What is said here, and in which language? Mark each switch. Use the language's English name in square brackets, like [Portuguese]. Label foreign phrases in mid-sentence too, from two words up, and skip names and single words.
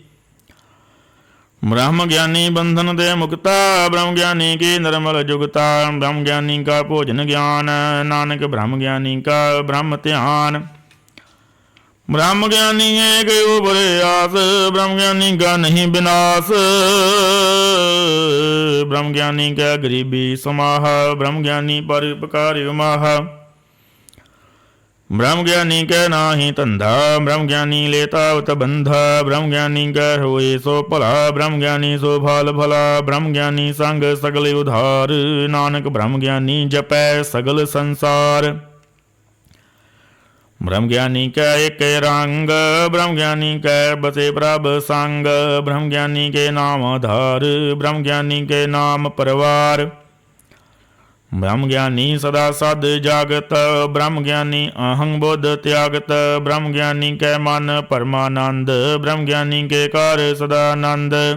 [Punjabi] ਬ੍ਰਹਮ ਗਿਆਨੀ ਬੰਧਨ ਦੇ ਮੁਕਤਾ ਬ੍ਰਹਮ ਗਿਆਨੀ ਕੀ ਨਿਰਮਲ ਜੁਗਤਾ ਬ੍ਰਹਮ ਗਿਆਨੀ ਕਾ ਭੋਜਨ ਗਿਆਨ ਨਾਨਕ ਬ੍ਰਹਮ ਗਿਆਨੀ ਕਾ ਬ੍ਰਹਮ ਧਿਆਨ ਬ੍ਰਹਮ ਗਿਆਨੀ ਏਕ ਉਭਰੇ ਆਸ ਬ੍ਰਹਮ ਗਿਆਨੀ ਕਾ ਨਹੀਂ ਵਿਨਾਸ਼ ਬ੍ਰਹਮ ਗਿਆਨੀ ਕਾ ਗਰੀਬੀ ਸਮਾਹ ਬ੍ਰਹਮ ਗਿਆਨੀ ਪਰ ਉਪਕਾਰ ਮਾਹ ਬ੍ਰਹਮ ਗਿਆਨੀ ਕਾ ਨਾਹੀ ਧੰਧਾ ਬ੍ਰਹਮ ਗਿਆਨੀ ਲੇਤਾ ਉਤ ਬੰਧਾ ਬ੍ਰਹਮ ਗਿਆਨੀ ਕਾ ਹੋਏ ਸੋ ਭਲਾ ਬ੍ਰਹਮ ਗਿਆਨੀ ਸੋ ਭਾਲ ਭਲਾ ਬ੍ਰਹਮ ਗਿਆਨੀ ਸੰਗ ਸਗਲ ਉਧਾਰ ਨਾਨਕ ਬ੍ਰਹਮ ਗਿਆਨੀ ਜਪੈ ਸਗਲ ਸੰਸਾਰ ਬ੍ਰਹਮ ਗਿਆਨੀ ਕੈ ਏਕ ਰੰਗ ਬ੍ਰਹਮ ਗਿਆਨੀ ਕੈ ਬਸੇ ਪ੍ਰਭ ਸੰਗ ਬ੍ਰਹਮ ਗਿਆਨੀ ਕੇ ਨਾਮ ਆਧਾਰ ਬ੍ਰਹਮ ਗਿਆਨੀ ਕੇ ਨਾਮ ਪਰਿਵਾਰ ਬ੍ਰਹਮ ਗਿਆਨੀ ਸਦਾ ਸਦ ਜਾਗਤ ਬ੍ਰਹਮ ਗਿਆਨੀ ਅਹੰ ਬੋਧ ਤਿਆਗਤ ਬ੍ਰਹਮ ਗਿਆਨੀ ਕੈ ਮਨ ਪਰਮਾਨੰਦ ਬ੍ਰਹਮ ਗਿਆਨੀ ਕੇ ਕਾਰ ਸਦਾਨੰਦ